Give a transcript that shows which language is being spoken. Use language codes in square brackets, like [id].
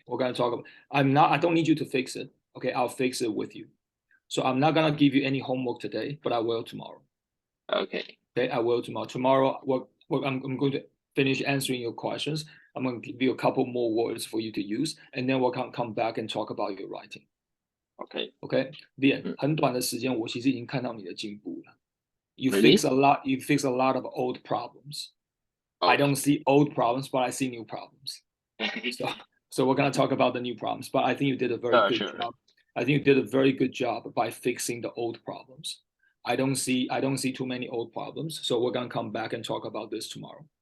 [en] We're going to talk about, I don't need you to fix it. Okay. I'll fix it with you. So I'm not going to give you any homework today, but I will tomorrow. Okay. Okay. I will tomorrow. Tomorrow, I'm going to finish answering your questions. I'm going to give you a couple more words for you to use, and then we'll come back and talk about your writing. Okay. [zh] Bien, 很短的时间，我其实已经看到你的进步了。 [en] You fix a lot. You fix a lot of old problems. I don't see old problems, but I see new problems. So So we're gonna talk about the new problems, but I think you did a very good job. I think you did a very good job by fixing the old problems. I don't see too many old problems, so we're gonna come back and talk about this tomorrow.